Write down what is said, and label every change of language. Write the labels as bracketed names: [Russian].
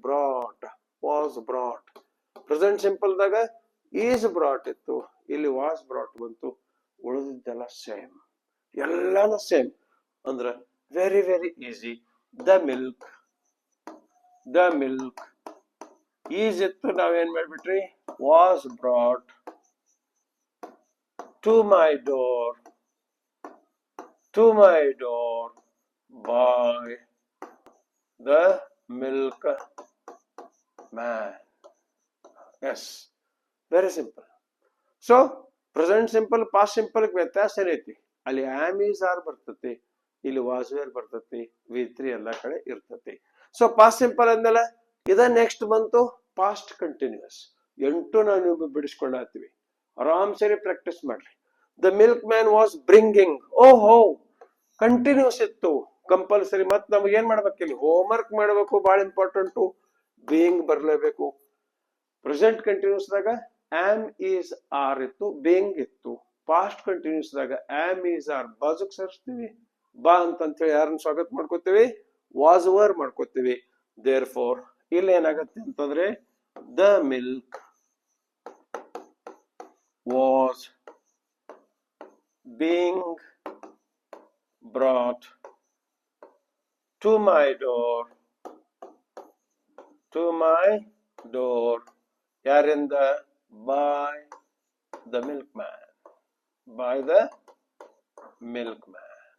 [Kannada] Brought, was brought. Present simple ದಾಗ is brought ಇತ್ತು, ಇಲ್ಲಿ ವಾಸ್ ಬ್ರಾಟ್ ಬಂತು. ಉಳಿದಿದ್ದೆಲ್ಲ ಸೇಮ್, ಎಲ್ಲಾನು ಸೇಮ್. ಅಂದ್ರ very very easy. The milk, the milk is ಇತ್ತು, ನಾವೇನ್ ಮಾಡ್ಬಿಟ್ರಿ? [English] Was brought to my door, to my door by the milk man. Yes, very simple. So present simple, past simple [Kannada] ವ್ಯತ್ಯಾಸ ಏನೈತಿ? ಅಲ್ಲಿ am, is, are ಬರ್ತತಿ, ಇಲ್ಲಿ was, were ಬರ್ತತಿ, V3 ಎಲ್ಲ ಕಡೆ ಇರ್ತತಿ. ಸೊ ಪಾಸ್ಟ್ ಸಿಂಪಲ್ ಅಂದಲ್ಲ, ಇದ ನೆಕ್ಸ್ಟ್ ಬಂತು ಪಾಸ್ಟ್ ಕಂಟಿನ್ಯೂಸ್. 8 ನಾವು ಬಿಡಿಸ್ಕೊಂಡಾತೀವಿ. ಆರಾಮ್ ಸರಿ ಪ್ರಾಕ್ಟೀಸ್ ಮಾಡ್ರಿ. [English] The milk man was bringing. [Kannada] ಓಹೋ, ಕಂಟಿನ್ಯೂಸ್ ಇತ್ತು, ಕಂಪಲ್ಸರಿ. ಮತ್ ನಮ್ಗೆ ಏನ್ ಮಾಡ್ಬೇಕು? ಇಲ್ಲಿ ಹೋಮ್ ವರ್ಕ್ ಮಾಡ್ಬೇಕು, ಬಹಳ ಇಂಪಾರ್ಟೆಂಟು. ಬೀಯಿಂಗ್ ಬರ್ಲೇಬೇಕು. ಪ್ರೆಸೆಂಟ್ ಕಂಟಿನ್ಯೂಸ್ ದಾಗ ಆಮ್, ಈಸ್, ಆರ್ ಇತ್ತು, ಬೀಯಿಂಗ್ ಇತ್ತು. ಪಾಸ್ಟ್ ಕಂಟಿನ್ಯೂಸ್ ದಾಗ ಆಮ್, ಈಸ್, ಆರ್ ಬಾಜುಕ್ ಸೇರಿಸ್ತೀವಿ, ಬಾ ಅಂತ ಹೇಳಿ ಯಾರನ್ನ ಸ್ವಾಗತ ಮಾಡ್ಕೋತೀವಿ? ವಾಸ್, ವರ್ ಮಾಡ್ಕೋತೀವಿ. ದೇರ್ ಫೋರ್ ಇಲ್ಲಿ ಏನಾಗತ್ತೆ ಅಂತಂದ್ರೆ, [English] the milk was being brought to my door, [Kannada] to my door. ಯಾರಿಂದ? [English] by the milkman, by the milkman.